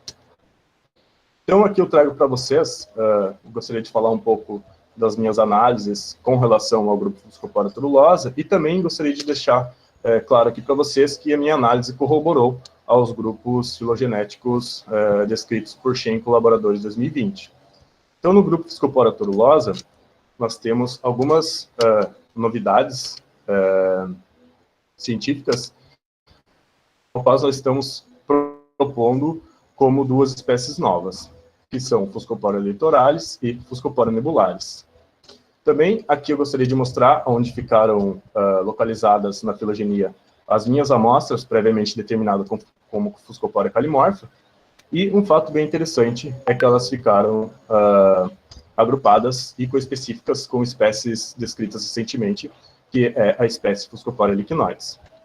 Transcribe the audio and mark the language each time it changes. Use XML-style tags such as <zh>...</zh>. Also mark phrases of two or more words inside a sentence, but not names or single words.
<pt>Então, aqui eu trago para vocês, gostaria de falar um pouco das minhas análises com relação ao grupo Fuscopora turulosa, e também gostaria de deixar claro aqui para vocês que a minha análise corroborou aos grupos filogenéticos descritos por Shen e colaboradores de 2020. Então, no grupo Fuscopora turulosa, nós temos algumas novidades científicas, quais nós estamos propondo como duas espécies novas, que são Fuscopora litoralis e Fuscopora nebularis. Também aqui eu gostaria de mostrar onde ficaram localizadas na filogenia as minhas amostras previamente determinadas como Fuscopora calimorfa, e um fato bem interessante é que elas ficaram agrupadas e coespecíficas com espécies descritas recentemente, que é a espécie Fuscopora lichnoides.</pt>